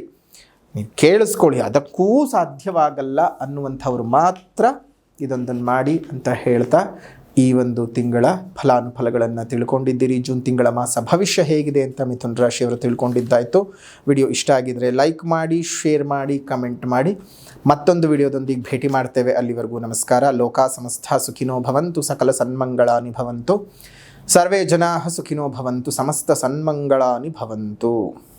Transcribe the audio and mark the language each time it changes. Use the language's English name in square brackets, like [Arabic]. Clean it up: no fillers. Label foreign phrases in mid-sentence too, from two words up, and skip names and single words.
[Kannada] ನೀವು ಕೇಳಿಸ್ಕೊಳ್ಳಿ, ಅದಕ್ಕೂ ಸಾಧ್ಯವಾಗಲ್ಲ ಅನ್ನುವಂಥವ್ರು ಮಾತ್ರ ಇದೊಂದನ್ನು ಮಾಡಿ ಅಂತ ಹೇಳ್ತಾ ಈ ಒಂದು ತಿಂಗಳ ಫಲಾನುಫಲಗಳನ್ನು ತಿಳ್ಕೊಂಡಿದ್ದೀರಿ. ಜೂನ್ ತಿಂಗಳ ಮಾಸ ಭವಿಷ್ಯ ಹೇಗಿದೆ ಅಂತ ಮಿಥುನ ರಾಶಿಯವರು ತಿಳ್ಕೊಂಡಿದ್ದಾಯಿತು. ವಿಡಿಯೋ ಇಷ್ಟ ಆಗಿದರೆ ಲೈಕ್ ಮಾಡಿ, ಶೇರ್ ಮಾಡಿ, ಕಮೆಂಟ್ ಮಾಡಿ. ಮತ್ತೊಂದು ವಿಡಿಯೋದೊಂದಿಗೆ ಭೇಟಿ ಮಾಡ್ತೇವೆ. ಅಲ್ಲಿವರೆಗೂ ನಮಸ್ಕಾರ. [Sanskrit] ಲೋಕ ಸಮಸ್ತ ಸುಖಿನೋ ಭವಂತು, ಸಕಲ ಸನ್ಮಂಗಳಾನಿ ಭವಂತು, ಸರ್ವೇ ಜನಾಃ ಸುಖಿನೋ ಭವಂತು, ಸಮಸ್ತ ಸನ್ಮಂಗಳಾನಿ ಭವಂತು.